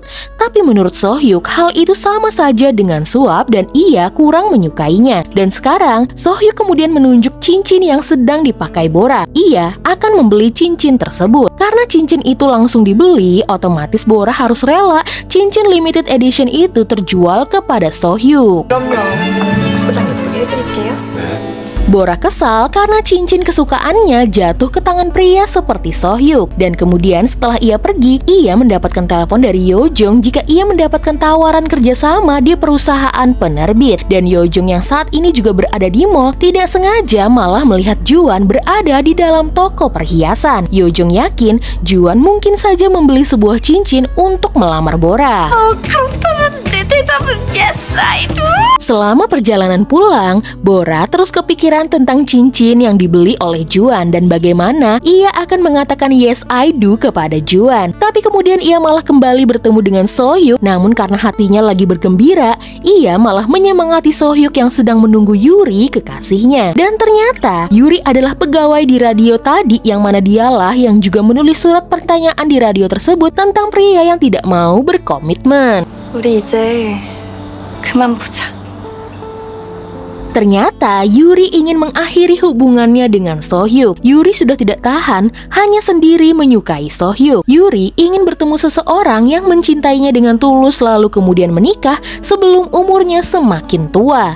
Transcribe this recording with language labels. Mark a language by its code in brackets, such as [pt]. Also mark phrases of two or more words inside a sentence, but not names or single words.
[id] Tapi menurut Sohyuk, hal itu sama saja dengan suap dan ia kurang menyukainya. Dan sekarang, Sohyuk kemudian menunjuk cincin yang sedang dipakai Bora. Ia akan membeli cincin tersebut. Karena cincin itu langsung dibeli, otomatis Bora harus rela cincin [en] limited edition [id] itu terjual kepada Sohyuk. [ko] 그럼요. 포장 예쁘게 해드릴게요. [id] Bora kesal karena cincin kesukaannya jatuh ke tangan pria seperti Sohyuk. Dan kemudian setelah ia pergi, ia mendapatkan telepon dari Yojong jika ia mendapatkan tawaran kerjasama di perusahaan penerbit. Dan Yojong yang saat ini juga berada di mall, tidak sengaja malah melihat Juan berada di dalam toko perhiasan. Yojong yakin Juan mungkin saja membeli sebuah cincin untuk melamar Bora. [ko] 그렇다면 내 대답은 [en] yes, I do. [id] Selama perjalanan pulang, Bora terus kepikiran tentang cincin yang dibeli oleh Juan dan bagaimana ia akan mengatakan [en] yes I do [id] kepada Juan. Tapi kemudian ia malah kembali bertemu dengan Sohyuk, namun karena hatinya lagi bergembira, ia malah menyemangati Sohyuk yang sedang menunggu Yuri, kekasihnya. Dan ternyata Yuri adalah pegawai di radio tadi, yang mana dialah yang juga menulis surat pertanyaan di radio tersebut tentang pria yang tidak mau berkomitmen. [ko] 우리 이제 그만 보자. [id] Ternyata Yuri ingin mengakhiri hubungannya dengan Sohyuk. Yuri sudah tidak tahan, hanya sendiri menyukai Sohyuk. Yuri ingin bertemu seseorang yang mencintainya dengan tulus lalu kemudian menikah sebelum umurnya semakin tua.